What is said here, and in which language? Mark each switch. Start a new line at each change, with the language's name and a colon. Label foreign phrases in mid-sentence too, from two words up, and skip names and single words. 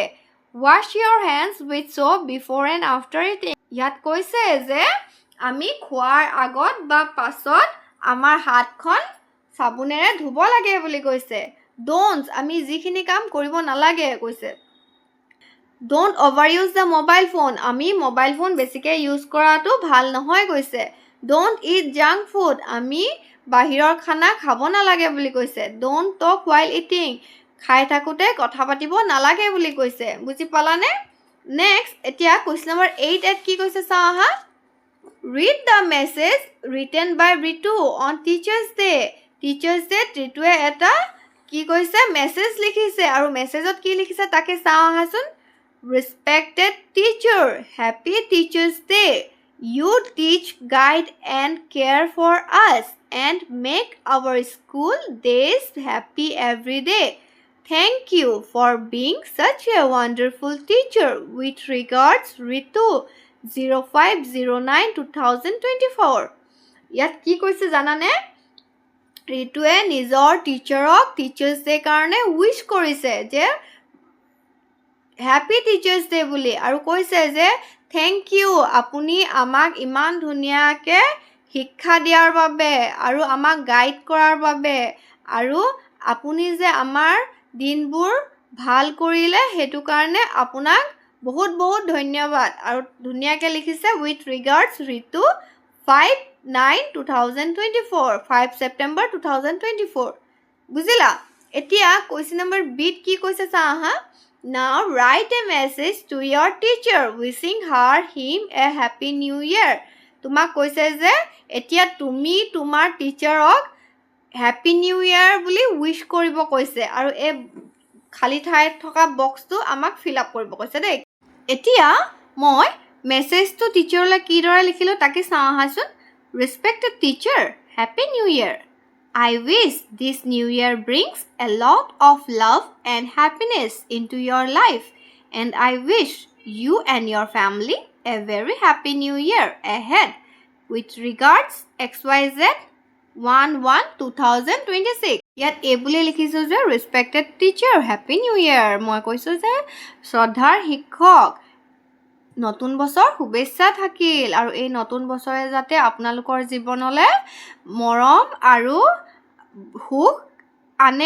English: wash your hands with soap before and after eating,
Assamese: ইয়াত কৈছে যে আমি খোৱাৰ আগত বা পাছত আমাৰ হাতখন চাবোনেৰে ধুব লাগে বুলি কৈছে। ডোণ্টছ, আমি যিখিনি কাম কৰিব নালাগে কৈছে।
English: Don't overuse the mobile phone.
Assamese: আমি
English: mobile phone
Assamese: বেছিকৈ ইউজ কৰাটো ভাল নহয় কৈছে.
English: Don't eat junk food.
Assamese: আমি বাহিৰৰ খানা খাব নালাগে বুলি কৈছে.
English: Don't talk while eating.
Assamese: খাই থাকোঁতে কথা পাতিব নালাগে বুলি কৈছে. বুজি পালানে? Next, এতিয়া
English: question number 8
Assamese: কি কৈছে চাওঁ আহা.
English: Read the message written by Ritu on Teachers Day.
Assamese: Teachers Day ৰিতুৱে এটা কি কৈছে মেছেজ লিখিছে আৰু মেছেজত কি লিখিছে তাকে চাওঁ আহাচোন.
English: Respected teacher, happy Teachers Day. You teach, guide and care for us and make our school days happy every day. Thank you for being such a wonderful teacher. With regards, Ritu, 0509-2024.
Assamese: ইয়াত কি কৈছে জানানে? ৰিতুৱে নিজৰ টিচাৰক টিচাৰ্ছ ডে কাৰণে উইশ কৰিছে যে
English: happy Teachers Day
Assamese: বুলি আৰু কৈছে যে
English: thank you
Assamese: আপুনি আমাক ইমান ধুনীয়াকৈ শিক্ষা দিয়াৰ বাবে আৰু আমাক গাইড কৰাৰ বাবে আৰু আপুনি যে আমাৰ দিনবোৰ ভাল কৰিলে সেইটো কাৰণে আপোনাক বহুত বহুত ধন্যবাদ আৰু ধুনীয়াকৈ লিখিছে
English: with regards
Assamese: ৰিতু 5/9/2024 5 September 2024 বুজিলা এতিয়া
English: question number
Assamese: বিত কি কৈছে চা আহা
English: Now write a message to your teacher wishing him a happy new year
Assamese: তোমাক কৈছে যে এতিয়া তুমি তোমাৰ টিচাৰক
English: Happy New Year
Assamese: বুলি উইশ কৰিব কৈছে আৰু এই খালি ঠাইত থকা বক্সটো আমাক
English: fill up
Assamese: কৰিব কৈছে দেই এতিয়া মই মেছেজটো টিচাৰলৈ কিদৰে লিখিলোঁ তাকে চাওঁ আহাচোন
English: Respected teacher, Happy New Year. I wish this new year brings a lot of love and happiness into your life. And I wish you and your family a very happy new year ahead. With regards, XYZ 1/1/2026.
Assamese: ইয়াত এই বুলি লিখিছোঁ যে
English: Respected teacher, Happy New Year.
Assamese: মই কৈছোঁ যে শ্ৰদ্ধাৰ শিক্ষক নতুন বছৰ শুভেচ্ছা থাকিল আৰু এই নতুন বছৰে যাতে আপোনালোকৰ জীৱনলৈ মৰম আৰু সুখ আনে